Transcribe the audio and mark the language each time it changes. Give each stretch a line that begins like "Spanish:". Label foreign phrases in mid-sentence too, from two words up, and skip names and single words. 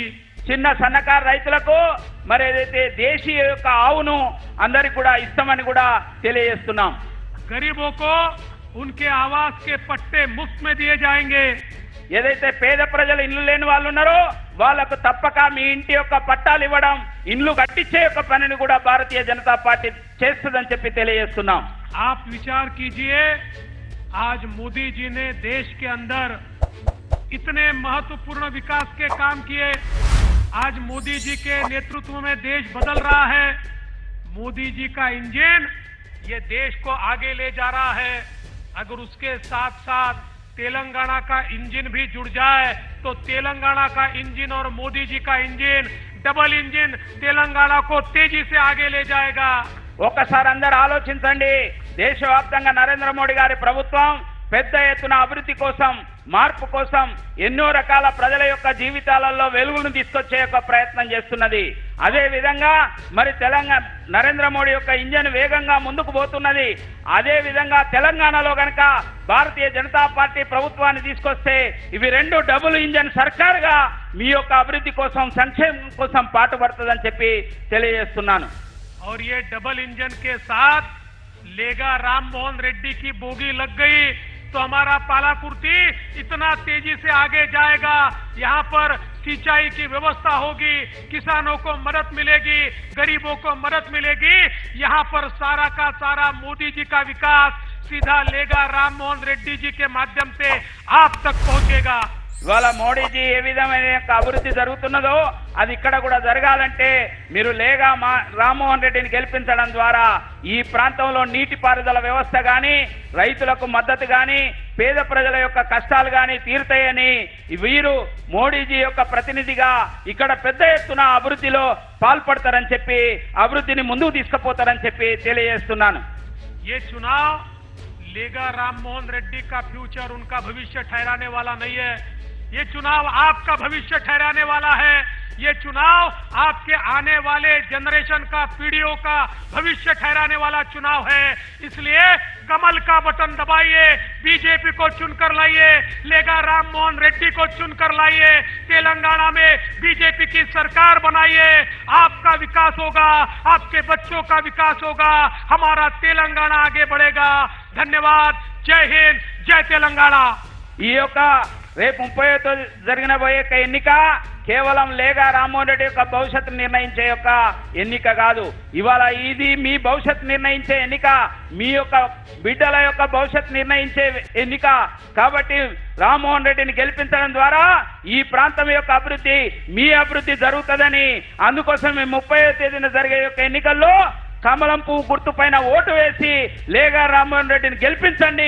Telugu: చిన్న సన్నకారు రైతులకు మరి ఏదైతే దేశీయ యొక్క ఆవును అందరికి కూడా ఇస్తామని కూడా తెలియజేస్తున్నాం.
Hindi: गरीबों को उनके आवास के पट्टे मुफ्त में दिए जाएंगे।
Telugu: ఏదైతే పేద ప్రజలు ఇల్లు లేని వాళ్ళు ఉన్నారో వాళ్ళకు తప్పక మీ ఇంటి యొక్క పట్టాలు ఇవ్వడం, ఇండ్లు కట్టించే యొక్క పనిని కూడా భారతీయ జనతా పార్టీ చేస్తుందని చెప్పి తెలియజేస్తున్నాం.
Hindi: आप विचार कीजिए, आज मोदी जी ने देश के अंदर इतने महत्वपूर्ण विकास के काम किए। आज मोदी जी के नेतृत्व में देश बदल रहा है। मोदी जी का इंजन ये देश को आगे ले जा रहा है। अगर उसके साथ साथ तेलंगाना का इंजन भी जुड़ जाए तो तेलंगाना का इंजन और मोदी जी का इंजन,
English: double engine
Hindi: तेलंगाना को तेजी से आगे ले जाएगा।
Telugu: ఒక్కసారి అందరూ ఆలోచించండి. దేశవ్యాప్తంగా నరేంద్ర మోడీ గారి ప్రభుత్వం పెద్ద ఎత్తున అభివృద్ధి కోసం మార్పు కోసం ఎన్నో రకాల ప్రజల యొక్క జీవితాలలో వెలుగును తీసుకొచ్చే యొక్క ప్రయత్నం చేస్తున్నది. అదే విధంగా మరి తెలంగాణ నరేంద్ర మోడీ యొక్క ఇంజన్ వేగంగా ముందుకు పోతున్నది. అదే విధంగా తెలంగాణలో గనక భారతీయ జనతా పార్టీ ప్రభుత్వాన్ని తీసుకొస్తే ఇవి రెండు
English: double engine
Telugu: సర్కారుగా మీ యొక్క అభివృద్ధి కోసం సంక్షేమం కోసం పాటుపడుతుందని చెప్పి తెలియజేస్తున్నాను.
Hindi: और ये
English: double engine
Hindi: के साथ लेगा राम मोहन रेड्डी की बोगी लग गई तो हमारा पालाकुर्ती इतना तेजी से आगे जाएगा। यहाँ पर सिंचाई की व्यवस्था होगी, किसानों को मदद मिलेगी, गरीबों को मदद मिलेगी। यहाँ पर सारा का सारा मोदी जी का विकास सीधा लेगा राम मोहन रेड्डी जी के माध्यम से आप तक पहुंचेगा। ఇవాళ మోడీజీ ఏ విధమైన అభివృద్ధి జరుగుతున్నదో అది ఇక్కడ కూడా జరగాలంటే మీరు లేగా రామ్మోహన్ రెడ్డిని గెలిపించడం ద్వారా ఈ ప్రాంతంలో నీటిపారుదల వ్యవస్థ గాని, రైతులకు మద్దతు గాని, పేద ప్రజల యొక్క కష్టాలు గాని తీరుతాయని వీరు మోడీజీ యొక్క ప్రతినిధిగా ఇక్కడ పెద్ద ఎత్తున అభివృద్ధిలో పాల్పడతారని చెప్పి అభివృద్ధిని ముందుకు తీసుకుపోతారని చెప్పి తెలియజేస్తున్నాను. ये चुनाव लेगा राम मोहन रेड्डी का फ्यूचर, उनका भविष्य ठहराने वाला नहीं है। ये चुनाव आपका भविष्य ठहराने वाला है। ये चुनाव आपके आने वाले जनरेशन का, पीढ़ियों का भविष्य ठहराने वाला चुनाव है। इसलिए कमल का बटन दबाइए, बीजेपी को चुनकर लाइए, लेगा राम मोहन रेड्डी को चुनकर लाइए, तेलंगाना में बीजेपी की सरकार बनाइए। आपका विकास होगा, आपके बच्चों का विकास होगा, हमारा तेलंगाना आगे बढ़ेगा। धन्यवाद। जय हिंद, जय तेलंगाना।
Telugu: ఈ యొక్క రేపు 30తో జరగబోయే ఎన్నిక కేవలం లేగా రామ్మోహన్ రెడ్డి యొక్క భవిష్యత్తు నిర్ణయించే యొక్క ఎన్నిక కాదు. ఇవాళ ఇది మీ భవిష్యత్తు నిర్ణయించే ఎన్నిక, మీ యొక్క బిడ్డల యొక్క భవిష్యత్తు నిర్ణయించే ఎన్నిక. కాబట్టి రామ్మోహన్ రెడ్డిని గెలిపించడం ద్వారా ఈ ప్రాంతం యొక్క అభివృద్ధి, మీ అభివృద్ధి జరుగుతుందని, అందుకోసం 30వ తేదీన జరిగే యొక్క ఎన్నికల్లో కమలం పువ్వు గుర్తు పైన ఓటు వేసి లేగా రామ్మోహన్ రెడ్డిని గెలిపించండి.